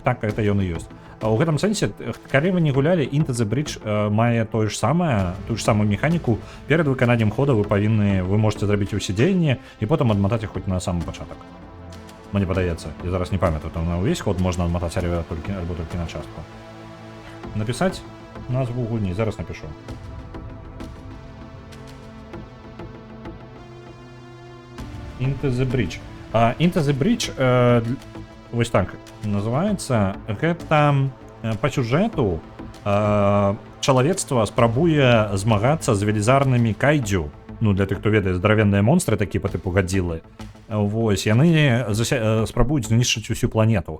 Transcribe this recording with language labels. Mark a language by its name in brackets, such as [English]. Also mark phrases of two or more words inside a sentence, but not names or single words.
[Belarusian] Так, гэта ён і ёсць. У гэтым сэнсе, калі вы не гулялі, Into the Bridge мае тую ж самую механіку. Перад выкананнем хода вы можете зрабіць усе дзеянні і потым адматаць іх хоць на самы пачатак. Мне падаецца, я зараз не памятаю, там на ўвесь ход можна адматаць альбо толькі на частку. Напісаць назву гульні, зараз напишу. Into the Bridge. Into the Bridge, вось так называецца. Гэта па сюжэту чалавецтва спрабуе змагацца з велізарнымі кайдзю. Ну, для тых, хто ведае, здаравенныя монстры, такі па тыпу Гадзілы. Вось, яны спрабуюць знішчыць усю планету.